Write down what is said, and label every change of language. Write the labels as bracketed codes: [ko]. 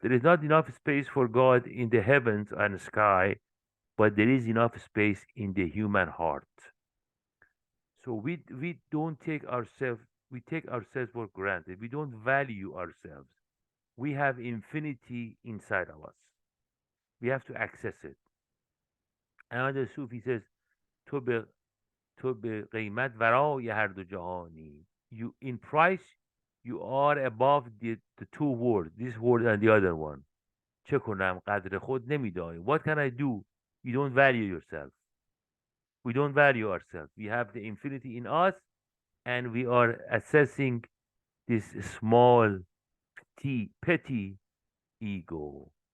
[en] There is not enough space for God in the heavens and sky, but there is enough space in the human heart. So we don't take ourselves we take ourselves for granted. We don't value ourselves. We have infinity inside of us. We have to access it. Another Sufi says, [fa] تو به تو به قیمت ورای هر دو جهانی. [en] You in price you are above the two worlds, this world and the other one. [fa] چه کنم قدر خود نمیدانی. [en] What can I do? You don't value yourself. We don't value ourselves. We have the infinity in us, and we are assessing this small, petty ego.